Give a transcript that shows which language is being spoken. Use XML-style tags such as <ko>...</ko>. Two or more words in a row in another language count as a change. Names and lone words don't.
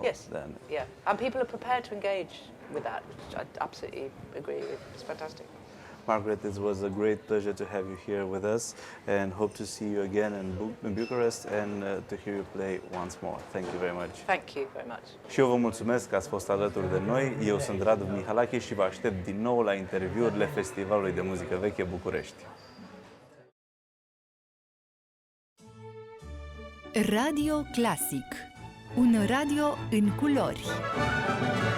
<en>Yes. Then. Yeah. And people are prepared to engage with that, which I absolutely agree with. It's fantastic. Margaret, it was a great pleasure to have you here with us, and hope to see you again in Bucharest and to hear you play once more. Thank you very much. Thank you very much.</en> <ro>Și eu vă mulțumesc că ați fost alături de noi. Eu sunt Radu Mihalache și vă aștept din nou la interviurile Festivalului de Muzică Veche București. Radio Clasic, un radio în culori.</ro>